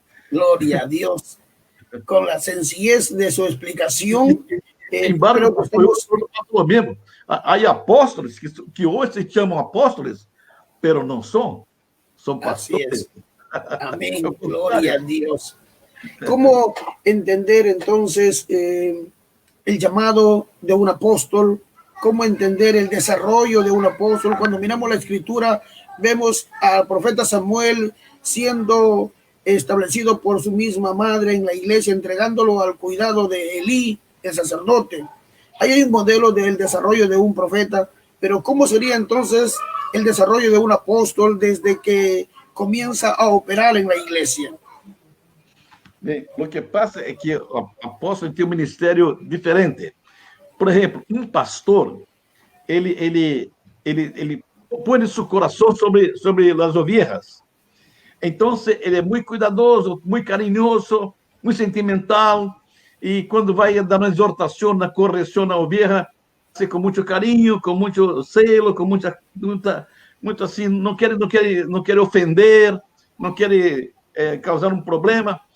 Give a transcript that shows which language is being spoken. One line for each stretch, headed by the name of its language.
Portuguese: Glória a Deus. Com a sencillez de sua explicação, embora foi o mesmo. Há apóstolos que hoje se chamam apóstolos, pero não são pastores. Amém, glória a Deus.
Spanish: ¿Cómo entender entonces el llamado de un apóstol? ¿Cómo entender el desarrollo de un apóstol? Cuando miramos la escritura, vemos al profeta Samuel siendo establecido por su misma madre en la iglesia, entregándolo al cuidado de Elí, el sacerdote. Ahí hay un modelo del desarrollo de un profeta, pero ¿cómo sería entonces el desarrollo de un apóstol desde que comienza a operar en la iglesia?
Portuguese: Bem, o que passa é que o apóstolo tem um ministério diferente. Por exemplo, um pastor, ele põe seu coração sobre as ovelhas. Então, ele é muito cuidadoso, muito carinhoso, muito sentimental, e quando vai dar uma exortação, na correção na ovelha, com muito carinho, com muito zelo, com muito assim, não quer ofender, não quer causar um problema.